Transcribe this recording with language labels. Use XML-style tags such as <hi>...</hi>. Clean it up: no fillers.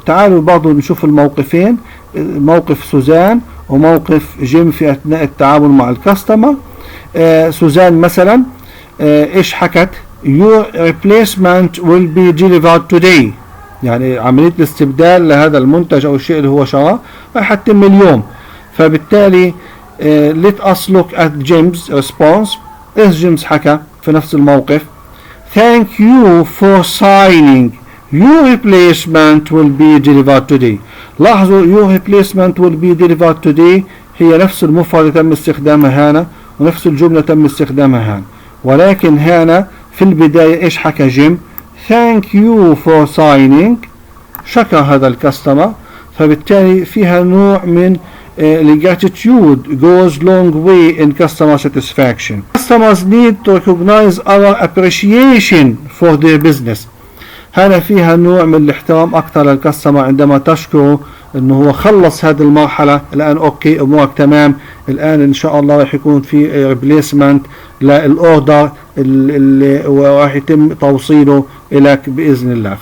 <ar>تعالوا برضو نشوف الموقفين، موقف سوزان وموقف جيم في اثناء التعامل مع الكاستمر. سوزان مثلا ايش حكت؟</ar> <en>your replacement will be delivered today،</en> <ar>يعني عملية الاستبدال لهذا المنتج او الشيء اللي هو شراه راح تتم اليوم. فبالتالي</ar> <en>let us look at Jim's response.</en> <ar>ايش جيمس حكى في نفس الموقف؟</ar> <en>thank you for signing your replacement will be delivered today.</en> <ar>لاحظوا</ar> <en>your replacement will be delivered today</en> <ar>هي نفس المفردة تم استخدامها هنا ونفس الجملة تم استخدامها هنا، ولكن هنا في البداية ايش حكى جيم؟</ar> <en>thank you for signing،</en> <ar>شكر هذا الكاستمر، فبالتالي فيها نوع من</ar> <en>gratitude goes long way in customer satisfaction. Customers need to recognize our appreciation for their business.</en> <ar>هنا فيها نوع من الاحترام أكثر للكاستمر عندما تشكره انه هو خلص هذه المرحلة، الآن اوكي امورك تمام، الآن ان شاء الله راح يكون في ريبليسمنت للأوردر اللي راح يتم توصيله إليك بإذن الله.</ar>